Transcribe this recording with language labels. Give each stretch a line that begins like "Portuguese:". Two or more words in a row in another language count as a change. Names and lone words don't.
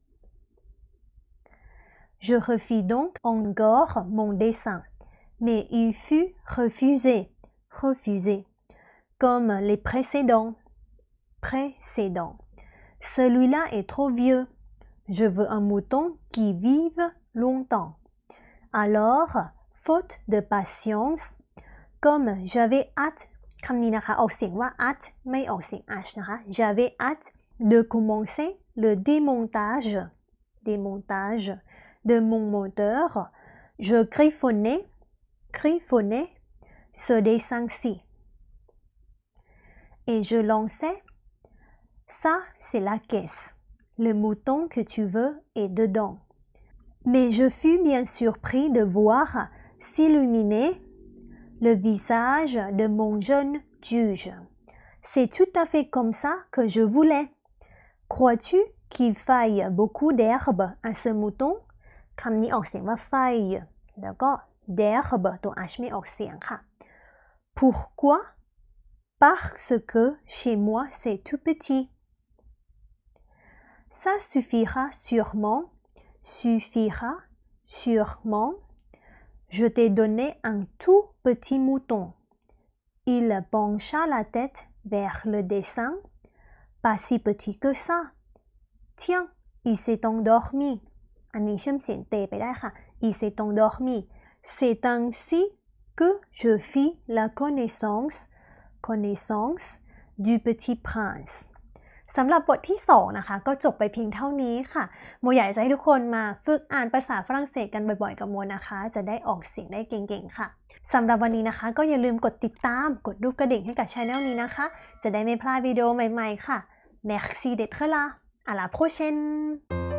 French: Je refis donc encore mon dessin, mais il fut refusé, comme les précédents. Celui-là est trop vieux. Je veux un mouton qui vive longtemps. Alors, faute de patience, comme j'avais hâte
Thai: คำนี้นะคะออกเสียงว่า hâte ไม่ออกเสียง h นะคะ
French: j'avais hâte de commencer le démontage de mon moteur. Je griffonnais ce dessin-ci. Et je lançais. Ça, c'est la caisse. Le mouton que tu veux est dedans. Mais je fus bien surpris de voir s'illuminer le visage de mon jeune juge. C'est tout à fait comme ça que je voulais. Crois-tu qu'il faille beaucoup d'herbe à ce mouton?
Thai: คำนี้ออกเสียงว่า faille แล้วก็ d'herbe ตัว h ไม่ออกเสียงค่ะ Pourquoi?
French: Parce que chez moi c'est tout petit. Ça suffira sûrement. Je t'ai donné un tout petit mouton. Il pencha la tête vers le dessin. Pas si petit que ça. Tiens, il s'est endormi.
Thai: อันนี้เชื่อมเสียงเตไปได้ค่ะ
French: Il s'est endormi. C'est ainsi que je fis la connaissance du petit prince.
Thai: สำหรับบทที่2นะคะก็จบไปเพียงเท่านี้ค่ะโมอยากจะให้ทุกคนมาฝึกอ่านภาษาฝรั่งเศสกันบ่อยๆกับโมนะคะจะได้ออกเสียงได้เก่งๆค่ะสำหรับวันนี้นะคะก็อย่าลืมกดติดตามกดรูปกระดิ่งให้กับ channel นี้นะคะจะได้ไม่พลาดวิดีโอใหม่ๆค่ะ
French: Merci d'être là à la prochaine